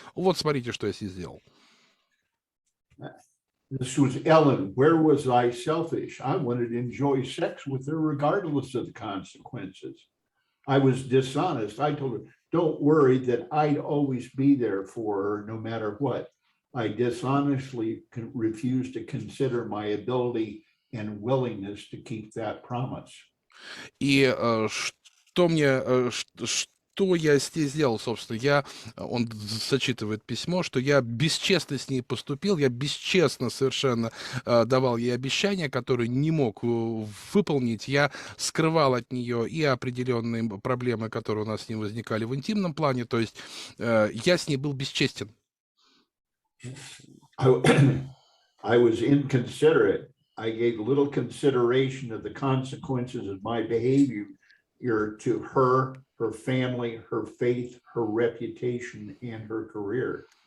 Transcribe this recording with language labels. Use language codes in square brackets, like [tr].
[ru] Вот смотрите, что я с ней сделал. [en] This was Ellen. Where was I selfish? I wanted to enjoy sex with her regardless of the consequences. I was dishonest. I told her, don't worry that I'd always be there for her no matter what. I dishonestly refused to consider my ability and willingness to keep that promise. [ru] И что я с ней сделал, собственно? Он зачитывает письмо, что я бесчестно с ней поступил, я бесчестно совершенно давал ей обещания, которые не мог выполнить. Я скрывал от нее и определенные проблемы, которые у нас с ней возникали в интимном плане. То есть я с ней был бесчестен. [en] I was inconsiderate. I gave little consideration of the consequences of my behavior to her, her family, her faith, her reputation, and her career.